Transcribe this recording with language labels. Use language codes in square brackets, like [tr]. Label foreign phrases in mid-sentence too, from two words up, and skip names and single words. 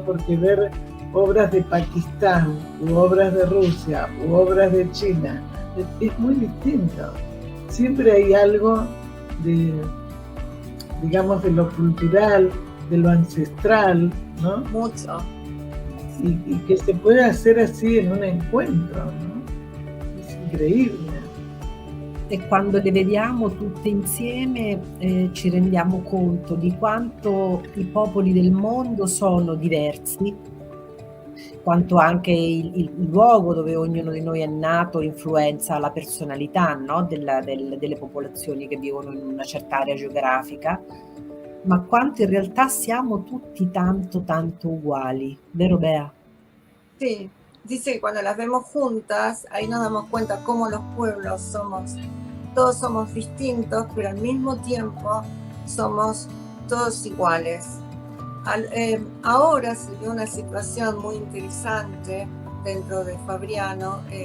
[es] Porque ver obras de Pakistán, u obras de Rusia, u obras de China, es muy distinto. Siempre hay algo de, digamos, de lo cultural, de lo ancestral, ¿no? Mucho. Y que se pueda hacer así en un encuentro, ¿no? Es increíble. [it] E quando le vediamo tutte insieme ci rendiamo conto di quanto i popoli del mondo sono diversi, quanto anche il luogo dove ognuno di noi è nato influenza la personalità, no? delle popolazioni che vivono in una certa area geografica, ma quanto in realtà siamo tutti tanto uguali, vero Bea? [es] Sí, dice que cuando las vemos juntas, ahí nos damos cuenta cómo los pueblos todos somos distintos, pero al mismo tiempo somos todos iguales. Ahora se dio una situación muy interesante dentro de Fabriano.